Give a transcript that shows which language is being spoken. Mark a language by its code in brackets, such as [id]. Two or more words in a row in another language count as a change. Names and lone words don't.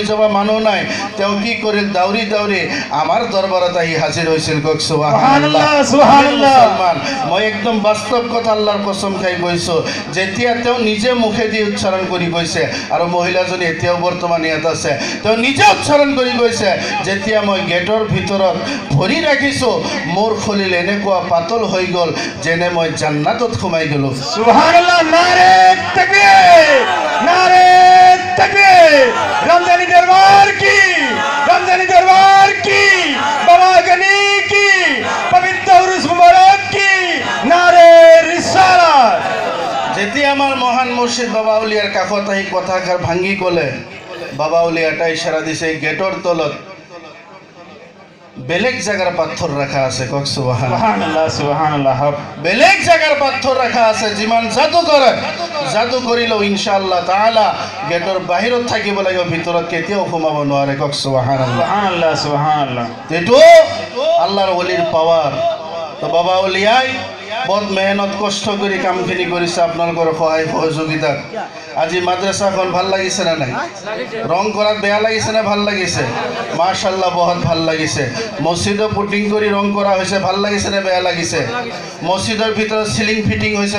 [as] যাব মানুহ নাই তেওঁ কি কৰিল দাউৰি দাউৰি আমাৰ দৰবাৰত আহি হাজিৰ হৈছিল কক [ar] سبحان الله سبحان الله [as] মই একদম বাস্তৱ কথা আল্লাহৰ কসম খাই কৈছো যেতিয়া তেওঁ নিজে মুখেদি উচ্চাৰণ কৰি কৈছে আৰু মহিলাজনী এতিয়াও বৰ্তমান ইয়াত আছে তেওঁ নিজে উচ্চাৰণ কৰি গৈছে যেতিয়া মই গেটৰ ভিতৰত ভৰি ৰাখিছো মোৰ খলিল এনেকুৱা পাতল হৈ গল যেনে মই জান্নাতত সোমাই গলো [ur] সুবহানাল্লাহ نعرۂ تکبیر نعرۂ تکبیر رمضانی دربار کی بابا غنی کی پوتر عرس مبارک کی نعرۂ رسالت [as] যেতিয়া আমাৰ মহান মুর্শিদ বাবা আউলিয়াৰ কাষত আহি কথাষাৰ ভাঙি ক'লে বাবা আউলিয়া এটা ইশাৰা দিছে গেটৰ তলত বেলেগ জায়গার পাথর রাখা আছে কক সুবহানাল্লাহ [ar] سبحان الله سبحان الله حق [as] বেলেগ জায়গার পাথর রাখা আছে যিমান জাদু করে জাদু করিলেও [ar] إن شاء الله تعالى [as] গেটৰ বাহিৰত থাকিব লাগিব ভিতৰত কেতিয়াও সোমাব নোৱাৰে কক সুবহানাল্লাহ [ar] سبحان الله سبحان الله [as] এইটো আল্লাহৰ ওলিৰ পাৱাৰ তো বাবা ওলিয়াই বহুত মেহনত কষ্ট কৰি কামখিনি কৰিছে আপোনালোকৰ সহায় সহযোগিতাত আজি মাদ্ৰাসাখন ভাল লাগিছে না নাই ৰং কৰাত বেয়া লাগিছে না ভাল লাগিছে মাশাআল্লাহ বহুত ভাল লাগিছে মছজিদৰ পুটিং কৰি ৰং কৰা হৈছে ভাল লাগিছে না বেয়া লাগিছে মছজিদৰ ভিতৰত সিলিং ফিটিং হৈছে